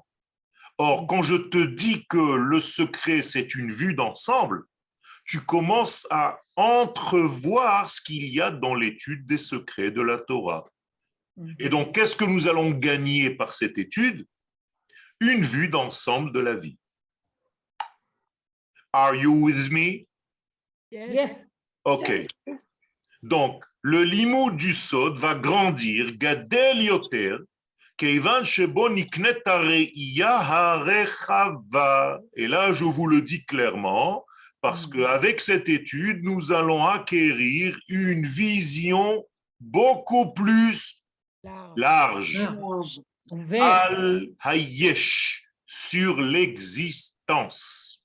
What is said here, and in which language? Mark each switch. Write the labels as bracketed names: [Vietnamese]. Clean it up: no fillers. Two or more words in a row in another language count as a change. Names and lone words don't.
[French] Or, quand je te dis que le secret, c'est une vue d'ensemble, tu commences à entrevoir ce qu'il y a dans l'étude des secrets de la Torah. Et donc, qu'est-ce que nous allons gagner par cette étude? Une vue d'ensemble de la vie. [English] Are you with me? Yes. [French] OK. Donc, le limoud du sod va grandir, [Hebrew] גדל יותר, כיוון שבו נקנית הראייה הרחבה. [French] Et là, je vous le dis clairement, parce qu'avec cette étude, nous allons acquérir une vision beaucoup plus large. [Hebrew] על היש, [French] sur l'existence.